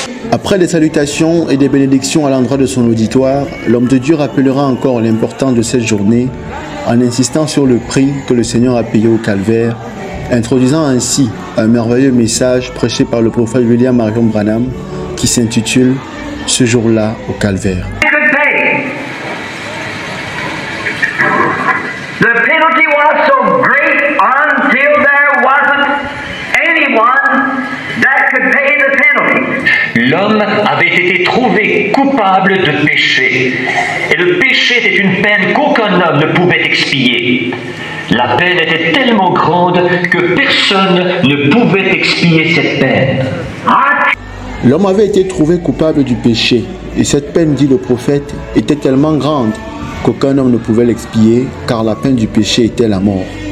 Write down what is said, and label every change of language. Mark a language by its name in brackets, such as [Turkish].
[French] Après des salutations et des bénédictions à l'endroit de son auditoire, l'homme de Dieu rappellera encore l'importance de cette journée en insistant sur le prix que le Seigneur a payé au calvaire, introduisant ainsi un merveilleux message prêché par le prophète William Marion Branham qui s'intitule « Ce jour-là au calvaire ». [English] The penalty was so great until there wasn't anyone that could pay the penalty. [French] L'homme avait été trouvé coupable de péché, et le péché était une peine qu'aucun homme ne pouvait expier. La peine était tellement grande que personne ne pouvait expier cette peine. L'homme avait été trouvé coupable du péché, et cette peine, dit le prophète, était tellement grande qu'aucun homme ne pouvait l'expier, car la peine du péché était la mort.